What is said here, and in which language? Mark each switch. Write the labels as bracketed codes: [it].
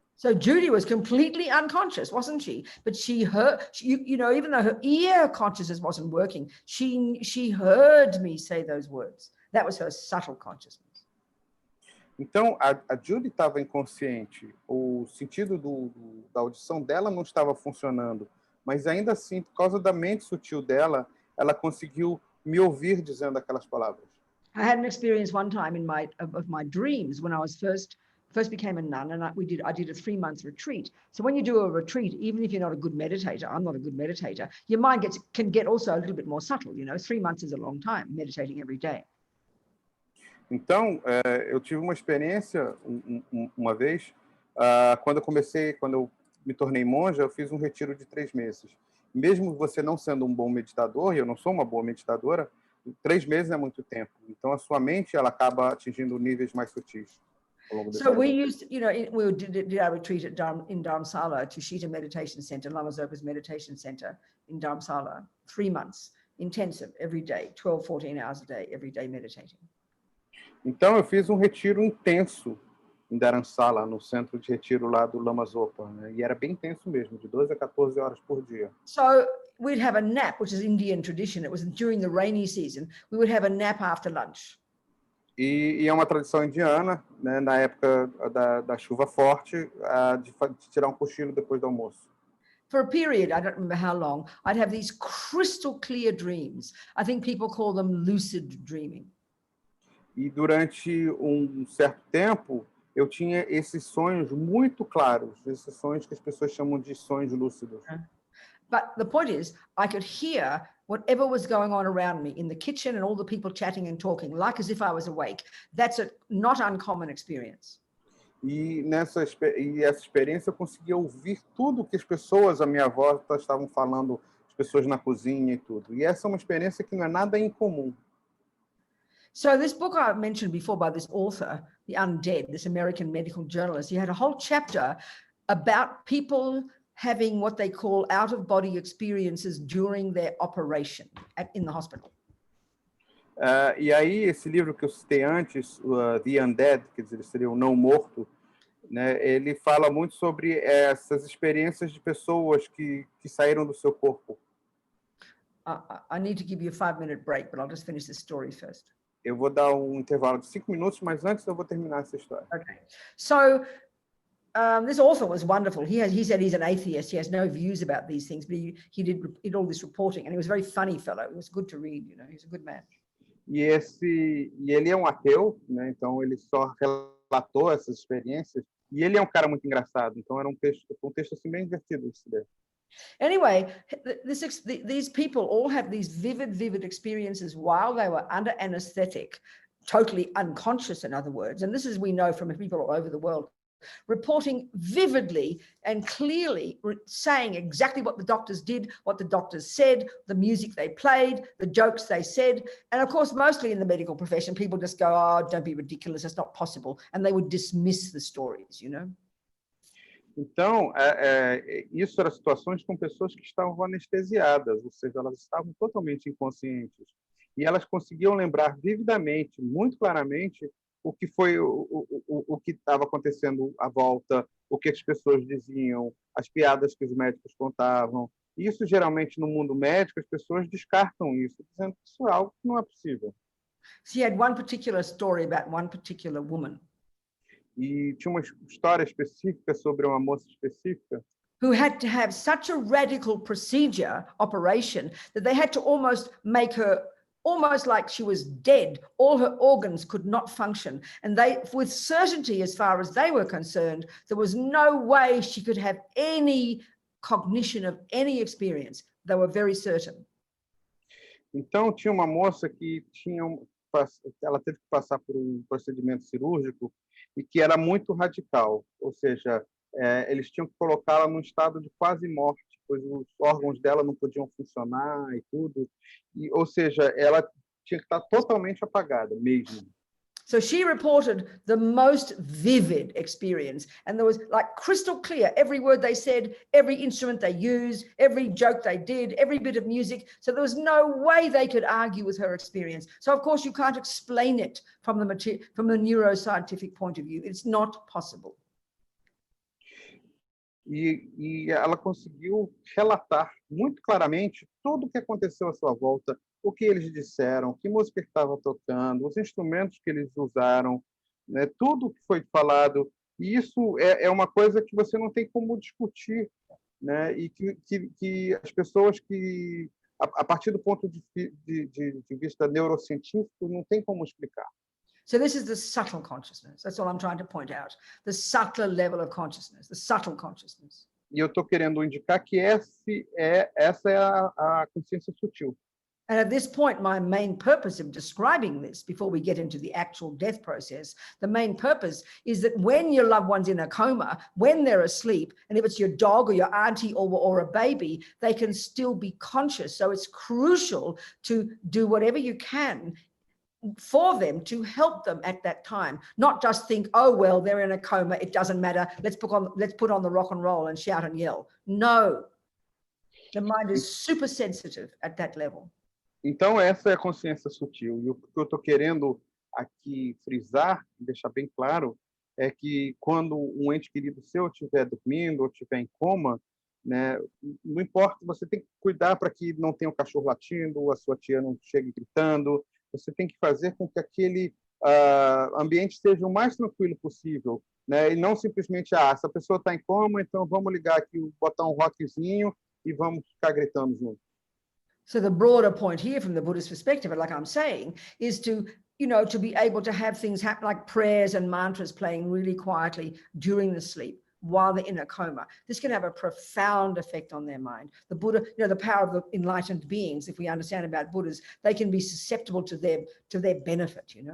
[en] So Judy was completely unconscious, wasn't she? But she heard, even though her ear consciousness wasn't working, she heard me say those words. That was her subtle consciousness. [pt] Então, a Judy estava inconsciente. O sentido da audição dela não estava funcionando. Mas, ainda assim, por causa da mente sutil dela, ela conseguiu me ouvir dizendo aquelas palavras. [en] I had an experience one time of my dreams when I was first became a nun, and I did a 3-month retreat. So when you do a retreat, even if you're not a good meditator, I'm not a good meditator, your mind can get also a little bit more subtle. 3 months is a long time meditating every day. [pt] Então, eu tive uma experiência uma vez, quando eu me tornei monja, eu fiz um retiro de 3 meses. Mesmo você não sendo um bom meditador, e eu não sou uma boa meditadora, 3 meses é muito tempo. Então, a sua mente ela acaba atingindo níveis mais sutis. [en] So we used, we did our retreat in Dharamsala, Tushita Meditation Center, Lama Zopa's Meditation Center in Dharamsala, 3 months, intensive, every day, 12, 14 hours a day, every day meditating. [pt] Então, eu fiz um retiro intenso em Dharamsala, no centro de retiro lá do Lama Zopa, né? E era bem intenso mesmo, de 12 a 14 horas por dia. [en] So we'd have a nap, which is Indian tradition. It was during the rainy season. We would have a nap after lunch. [pt] E é uma tradição indiana, né, na época da chuva forte, de tirar um cochilo depois do almoço. [en] For a period, I don't remember how long, I'd have these crystal clear dreams. I think people call them lucid dreaming. [pt] E durante um certo tempo, eu tinha esses sonhos muito claros, esses sonhos que as pessoas chamam de sonhos lúcidos. [en] But the point is, I could hear whatever was going on around me in the kitchen and all the people chatting and talking, like as if I was awake. That's a not uncommon experience. [pt] E essa experiência eu conseguia ouvir tudo que as pessoas à minha volta estavam falando, as pessoas na cozinha e tudo. E essa é uma experiência que não é nada incomum. [en] So this book I mentioned before by this author, The Undead, this American medical journalist, he had a whole chapter about people having what they call out-of-body experiences during their operation in the hospital. [pt] E aí, esse livro que eu citei antes, The Undead, quer dizer, seria o não morto, né? Ele fala muito sobre essas experiências de pessoas que saíram do seu corpo. [en] I need to give you a 5-minute break, but I'll just finish this story first. [pt] Eu vou dar um intervalo de 5 minutos, mas antes eu vou terminar essa história. [en] Okay. So this author was wonderful. He said he's an atheist. He has no views about these things, but he did all this reporting, and he was a very funny fellow. It was good to read, you know. He's a good man. [pt] E ele é um ateu, né? Então ele só relatou essas experiências. E ele é um cara muito engraçado. Então era um texto assim bem divertido esse dele. [en] Anyway, these people all had these vivid experiences while they were under anesthetic, totally unconscious, in other words. And this is, we know from people all over the world, reporting vividly and clearly, saying exactly what the doctors did, what the doctors said, the music they played, the jokes they said. And of course, mostly in the medical profession, people just go, oh, don't be ridiculous, it's not possible. And they would dismiss the stories, you know. [pt] Então, isso eram situações com pessoas que estavam anestesiadas, ou seja, elas estavam totalmente inconscientes. E elas conseguiam lembrar vividamente, muito claramente, o que foi o que estava acontecendo à volta, o que as pessoas diziam, as piadas que os médicos contavam. Isso, geralmente, no mundo médico, as pessoas descartam isso, dizendo que isso é algo que não é possível. [en] She had one particular story about one particular woman. [pt] E tinha uma história específica sobre uma moça específica [en] who had to have such a radical operation, that they had to almost make her almost like she was dead. All her organs could not function. And they, with certainty, as far as they were concerned, there was no way she could have any cognition of any experience. They were very certain. [pt] Então, tinha uma moça que ela teve que passar por um procedimento cirúrgico e que era muito radical, ou seja, eles tinham que colocá-la num estado de quase morte, pois os órgãos dela não podiam funcionar e tudo, ou seja, ela tinha que estar totalmente apagada mesmo. [en] So she reported the most vivid experience, and there was like crystal clear, every word they said, every instrument they used, every joke they did, every bit of music. So there was no way they could argue with her experience. So of course you can't explain it from the neuroscientific point of view. It's not possible. [pt] E ela conseguiu relatar muito claramente tudo o que aconteceu à sua volta, o que eles disseram, que música estava tocando, os instrumentos que eles usaram, né, tudo que foi falado. E isso é uma coisa que você não tem como discutir, né, e que as pessoas que, a partir do ponto de vista neurocientífico, não tem como explicar. [en] So this is the subtle consciousness. That's all I'm trying to point out. The subtler level of consciousness, the subtle consciousness. [pt] E eu estou querendo indicar que essa é a consciência sutil. [en] And at this point, my main purpose of describing this, before we get into the actual death process, the main purpose is that when your loved one's in a coma, when they're asleep, and if it's your dog or your auntie or a baby, they can still be conscious. So it's crucial to do whatever you can for them to help them at that time, not just think, oh, well, they're in a coma, it doesn't matter, let's put on the rock and roll and shout and yell. No, the mind is super sensitive at that level. [pt] Então, essa é a consciência sutil. E o que eu estou querendo aqui frisar, deixar bem claro, é que quando um ente querido seu estiver dormindo ou estiver em coma, né, não importa, você tem que cuidar para que não tenha um cachorro latindo, a sua tia não chegue gritando. Você tem que fazer com que aquele ambiente seja o mais tranquilo possível, né? E não simplesmente, essa pessoa está em coma, então vamos ligar aqui, botar um rockzinho e vamos ficar gritando junto. [en] So the broader point here from the Buddhist perspective, like I'm saying, is to, to be able to have things happen like prayers and mantras playing really quietly during the sleep while they're in a coma. This can have a profound effect on their mind. The Buddha, the power of the enlightened beings, if we understand about Buddhas, they can be susceptible to their benefit,